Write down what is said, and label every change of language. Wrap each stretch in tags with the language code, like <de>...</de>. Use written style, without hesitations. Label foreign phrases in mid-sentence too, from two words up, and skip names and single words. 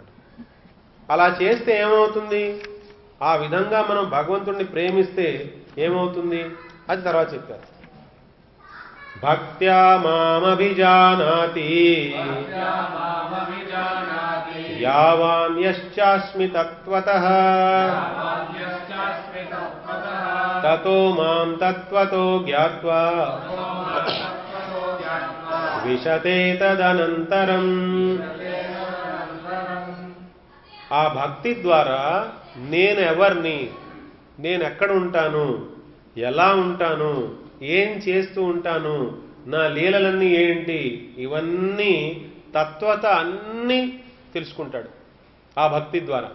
<te>అలా చేస్తే ఏమవుతుంది, ఆ విధంగా మనం భగవంతుడిని ప్రేమిస్తే ఏమవుతుంది అది తర్వాత చెప్పారు.</te> <sa>భక్త్యా మామభిజానాతి యావాన్యశ్చాస్మి తత్వతః తతో మాం తత్వతో జ్ఞాత్వా విశతే తదనంతరం.</sa> <te>ఆ భక్తి ద్వారా నేను ఎవరిని, నేను ఎక్కడ ఉంటాను, ఎలా ఉంటాను, ఏం చేస్తూ ఉంటాను, నా లీలలన్నీ ఏంటి, ఇవన్నీ తత్వత అన్నీ తెలుసుకుంటాడు ఆ భక్తి ద్వారా.</te>